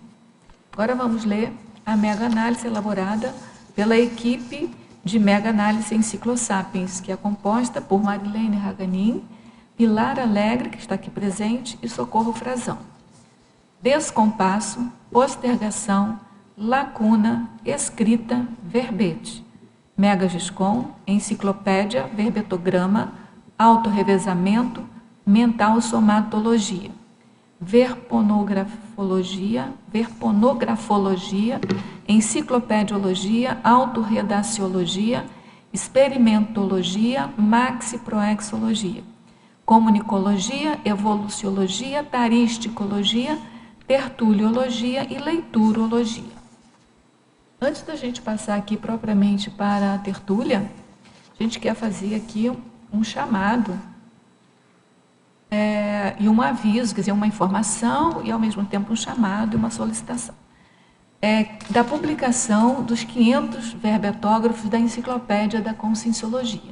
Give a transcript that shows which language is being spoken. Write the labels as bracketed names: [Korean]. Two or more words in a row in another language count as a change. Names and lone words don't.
[Portuguese] Agora vamos ler a mega-análise elaborada pela equipe de mega-análise Enciclosapiens, que é composta por Marilene Raganin, Pilar Alegre, que está aqui presente, e Socorro Frazão. Descompasso, postergação, lacuna, escrita, verbete. Mega-Giscon, enciclopédia, verbetograma, autorrevezamento, mental somatologia. Verponografologia, enciclopediologia, autorredaciologia, experimentologia, maxiproexologia. Comunicologia, evoluciologia, taristicologia, tertuliologia e leiturologia. Antes da gente passar aqui propriamente para a tertúlia, a gente quer fazer aqui um chamado e um aviso, quer dizer, uma informação e ao mesmo tempo um chamado e uma solicitação. Da publicação dos 500 verbetógrafos da Enciclopédia da Conscienciologia.